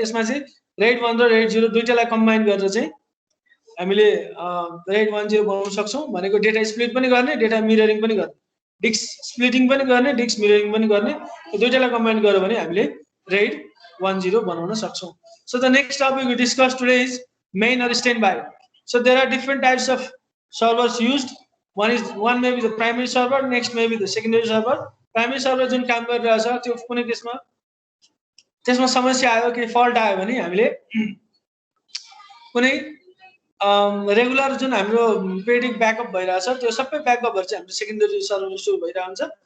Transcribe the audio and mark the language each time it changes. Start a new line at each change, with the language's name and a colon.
Nepali: यसमा चाहिँ RAID 1 र RAID 0 दुईटालाई कम्बाइन गरेर चाहिँ हामीले RAID 10 बनाउन सक्छौं। भनेको डेटा स्प्लिट पनि गर्ने, डेटा मिररिङ पनि गर्ने, डिस्क स्प्लिटिङ पनि गर्ने, डिस्क मिररिङ पनि गर्ने। यो दुईटालाई कम्बाइन गर्यो भने हामीले RAID 10 बनाउन सक्छौं।
English: So the next topic we discussed today is main or standby. So there are different types of servers used. One may be the primary server, next may be the secondary server.
Nepali: Primary server जुन काम गरिरहेछ त्यो कुनै केसमा त्यसमा समस्या आयो, के फल्ट आयो भने हामीले कुनै रेगुलर जुन हाम्रो पेरियोडिक ब्याकअप भइरहेछ त्यो सबै ब्याकअपहरु चाहिँ हाम्रो सेकेन्डरी सर्भरमा स्टोर भइरहन्छ।